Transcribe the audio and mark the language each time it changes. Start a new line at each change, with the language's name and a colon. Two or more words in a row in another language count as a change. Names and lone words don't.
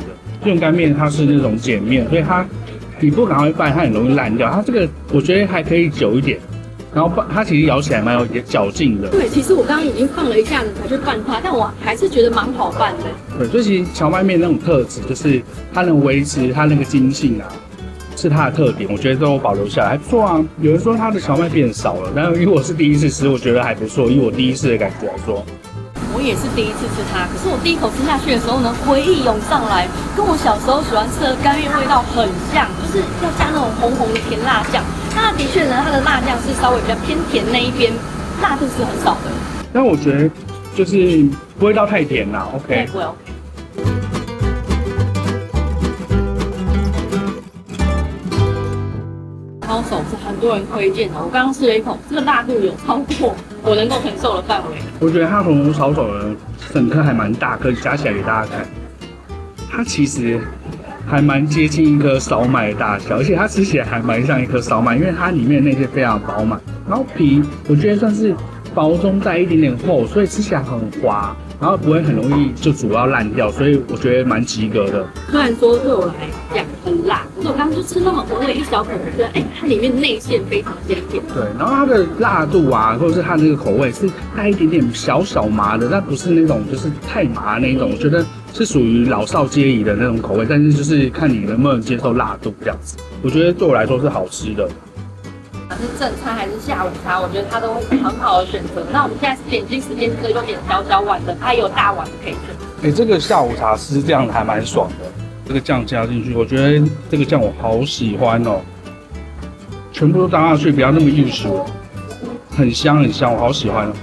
Chinese: 基隆乾麵它是那種鹼面，所以你不趕快拌，它很容易爛掉。它這個我覺得還可以久一點。然後它其實咬起來蠻有嚼勁的。對，其實我剛剛已經放了一下子才去拌它，但我還是覺得蠻好拌的。對，所以其實蕎麥麵那種特質，就是它能維持它那個筋性啊，是它的特點，我覺得都有保留下來，還不錯啊。有人說它的蕎麥變少了，但因為我是第一次吃，我覺得還不錯。以我第一次的感覺來說，我也是第一次吃它，可是我第一口吃下去的時候呢，回憶湧上來，跟我小时候喜歡吃的乾麵味道很像，就是要加那种紅紅的甜辣醬。那的確呢，它的辣醬是稍微比較偏甜那一邊，辣度是很少的。但我覺得就是不會到太甜啦 ，OK。不會 OK。抄手是很多人推薦的，我剛剛吃了一口，這個辣度有超過我能夠承受的範圍。我覺得它紅爐抄手呢，整顆還蠻大，可以夾起來給大家看。它其實還蠻接近一顆燒麥的大小，而且它吃起來還蠻像一顆燒麥，因為它裡面的那些非常飽滿，然後皮我覺得算是薄中帶一點點厚，所以吃起來很滑，然後不會很容易就煮到爛掉，所以我覺得蠻及格的。雖然說對我來講很辣，可是我剛剛就吃那麼微微一小口，我覺得它裡面內餡非常鮮甜。對，然後它的辣度啊，或者是它那個口味是帶一點點小麻的，但不是那種就是太麻那種，我覺得是屬於老少皆宜的那種口味，但是就是看你能不能接受辣度這樣子。我覺得對我來說是好吃的。是正餐還是下午茶，我覺得它都會是很好的選擇。那我們現在是點心時間，這個有點小碗的，它也有大碗的可以選。這個下午茶吃這樣還蠻爽的。這個醬加進去，我覺得這個醬我好喜歡哦，全部都搭下去，不要那麼幼齒，很香很香，我好喜歡哦。